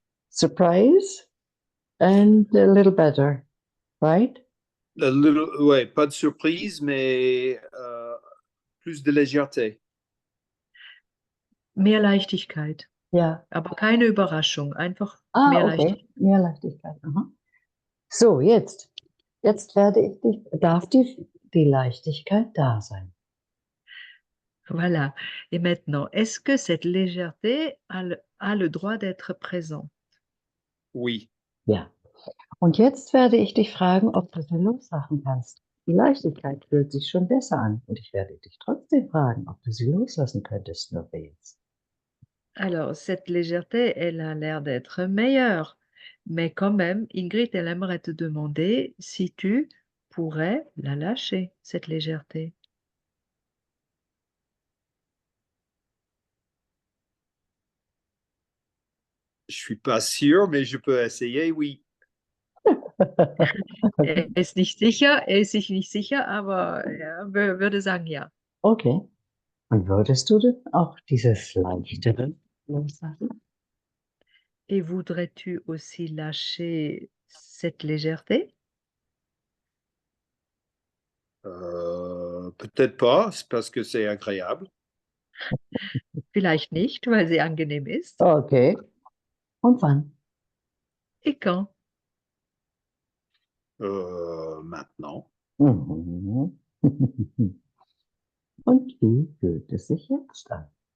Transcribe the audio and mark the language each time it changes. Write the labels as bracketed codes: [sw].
[en] surprise and a little better, right? [fr] ouais, pas de surprise, mais plus de légèreté. [de] Mehr Leichtigkeit, Ja. aber keine Überraschung, einfach Ah, mehr Leichtigkeit. Mehr Leichtigkeit. Aha. So, jetzt. Jetzt darf die Leichtigkeit da sein. [fr] Voilà. Et maintenant, est-ce que cette légèreté a le droit d'être présent? Oui, [de] Ja. Und jetzt werde ich dich fragen, ob du sie loslassen kannst. Die Leichtigkeit fühlt sich schon besser an. Und ich werde dich trotzdem fragen, ob du sie loslassen könntest, nur für jetzt. [fr] Alors, cette légèreté, elle a l'air d'être meilleure, mais quand même, Ingrid, elle aimerait te demander si tu pourrais la lâcher, cette légèreté. je suis pas sûr, mais je peux essayer, oui. [de] Er ist nicht sicher, er ist sich nicht sicher, aber er würde sagen ja. Okay. Und würdest du denn auch dieses Leichtere loslassen? [fr] Et voudrais-tu aussi lâcher cette légèreté? Peut-être pas, c'est parce que c'est agréable. [de] Vielleicht nicht, weil sie angenehm ist. Okay. Und wann? [fr] Et quand? Maintenant. Mhm. [de] Und wie fühlt es sich jetzt an?